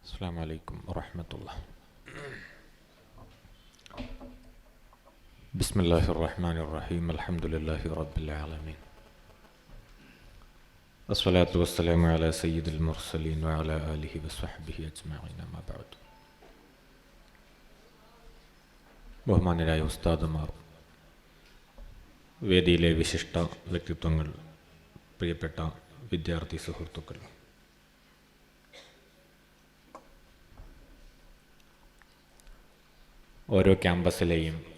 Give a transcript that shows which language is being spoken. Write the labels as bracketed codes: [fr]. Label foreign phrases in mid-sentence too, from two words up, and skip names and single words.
[ar] السلام عليكم ورحمة الله. بسم الله الرحمن الرحيم. الحمد لله رب العالمين. الصلاة والسلام على سيد المرسلين وعلى آله وصحبه أجمعين. ما بعد. [ml] ബഹുമാന്യരായ ഉസ്താദുമാർ, വേദിയിലെ വിശിഷ്ട വ്യക്തിത്വങ്ങൾ, പ്രിയപ്പെട്ട വിദ്യാർത്ഥി സുഹൃത്തുക്കൾ, ഓരോ ക്യാമ്പസിലെയും